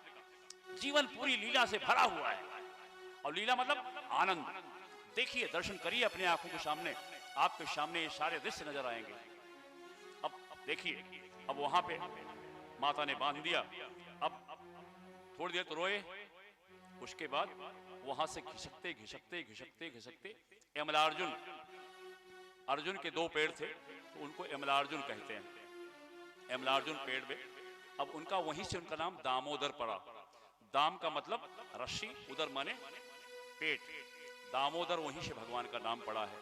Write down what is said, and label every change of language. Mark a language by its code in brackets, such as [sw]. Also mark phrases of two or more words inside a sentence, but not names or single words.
[hi] जीवन पूरी लीला से भरा हुआ है, और लीला मतलब आनंद। देखिए, दर्शन करिए अपने आंखों के सामने, आपके सामने ये सारे दृश्य नजर आएंगे। अब देखिए, अब वहां पे माता ने बांध दिया, अब थोड़ी देर तो रोए, उसके बाद वहां से घिसकते घिसकते घिसकते घिसकते यमलार्जुन, अर्जुन के दो पेड़ थे तो उनको यमलार्जुन कहते हैं, यमलार्जुन पेड़ में। अब उनका वहीं से उनका नाम दामोदर पड़ा। दाम का मतलब रस्सी, उदर माने पेट, दामोदर वहीं से भगवान का नाम पड़ा है।